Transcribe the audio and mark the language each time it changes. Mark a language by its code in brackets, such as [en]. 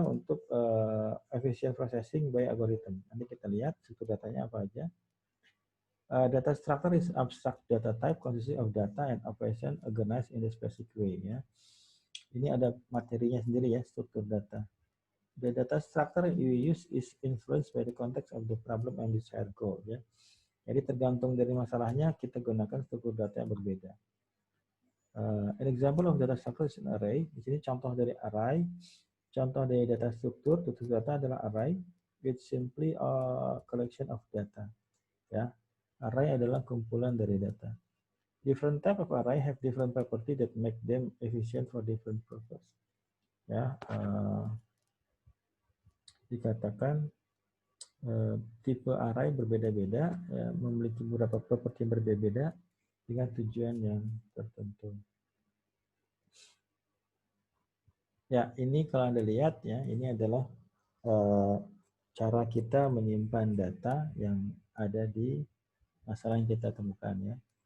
[id] Untuk [en] efficient processing by algorithm. [id] Nanti kita lihat struktur datanya apa aja. [en] Data structure is abstract data type consisting of data and operation organized in a specific way. Ya. [id] Ini ada materinya sendiri ya, struktur data. [en] The data structure you use is influenced by the context of the problem and desired goal. Ya. [id] Jadi tergantung dari masalahnya, kita gunakan struktur data yang berbeda. [en] An example of data structure is an array. [id] Di sini contoh dari array. Contoh dari data struktur data adalah array, [en] which simply a collection of data. [id] Ya, array adalah kumpulan dari data. [en] Different type of array have different property that make them efficient for different purpose. [id] Ya, dikatakan tipe array berbeda-beda, ya, memiliki beberapa properti yang berbeda dengan tujuan yang tertentu. Ya, ini kalau Anda lihat ya, ini adalah cara kita menyimpan data yang ada di masalah yang kita temukan ya.